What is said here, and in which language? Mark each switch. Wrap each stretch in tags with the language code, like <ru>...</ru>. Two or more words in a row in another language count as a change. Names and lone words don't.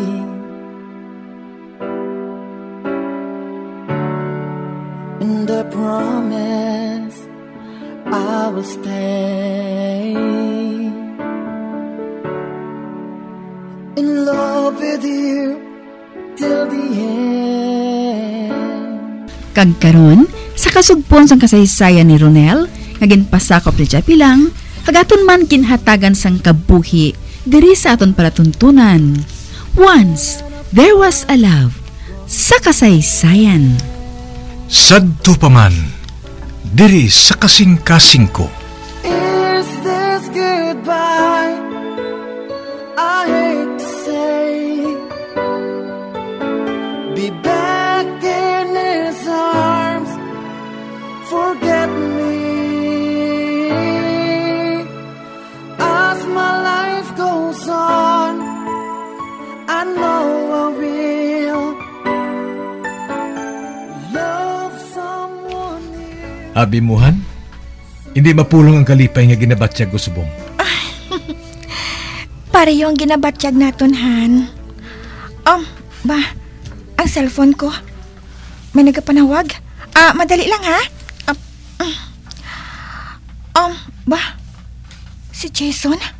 <en>And I promise I will stay in love with you till the end.</en> <hil>Kag karon sa kasugpon sang kasaysayan ni Ronel, nga ginpasakop ni Japi lang, kagaton man kinhatagan sang kabuhi diri sa aton palatuntunan.</hil> <en>Once there was a love</en> <hil>sa kasaysayan. Sadto pa man, diri sa kasing-kasing ko.</hil> <en>Is this goodbye? I hate to say, be back in his arms, forget me. As my life goes on, I know I will love someone new.</en> <hil>Abimuhan, hindi mapulong ang kalipay nga ginabatsyag ko subong. Pareho ang ginabatsyag naton, Han. Ba, ang cellphone ko. May nagapanawag. Madali lang, ha? Ba, si Jason?</hil>